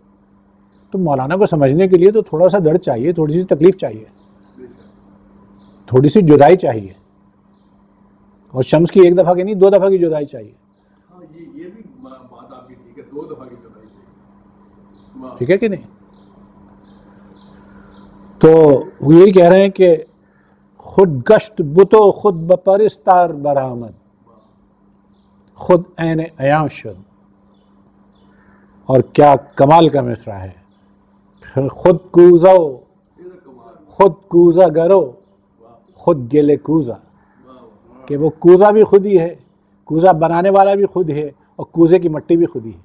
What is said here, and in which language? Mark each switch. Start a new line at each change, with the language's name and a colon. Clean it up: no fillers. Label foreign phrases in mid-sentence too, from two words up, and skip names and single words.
Urdu: تو مولانا کو سمجھنے کے لیے تو تھوڑا سا درد چاہیے، تھوڑی سی تکلیف چاہیے، تھوڑی سی جدائی چاہیے. اور شمس کی ایک دفعہ کی نہیں، 2 دفعہ کی جدائی چاہیے. ہاں یہ بھی بات آپ کی ٹھیک ہے، 2 دفعہ کی جدائی چاہیے. واہ. ٹھیک ہے کہ نہیں؟ تو وہ یہی کہہ رہے ہیں کہ
Persian: خود گشت بتو خود بپرستار برآمد، خود عین عیاں شد.
Urdu: اور کیا کمال کا مصرع ہے.
Persian: خود کوزو خود کوزا گرو خود گلے کوزا،
Urdu: کہ وہ کوزا بھی خود ہی ہے، کوزا بنانے والا بھی خود ہے، اور کوزے کی مٹی بھی خود ہی ہے.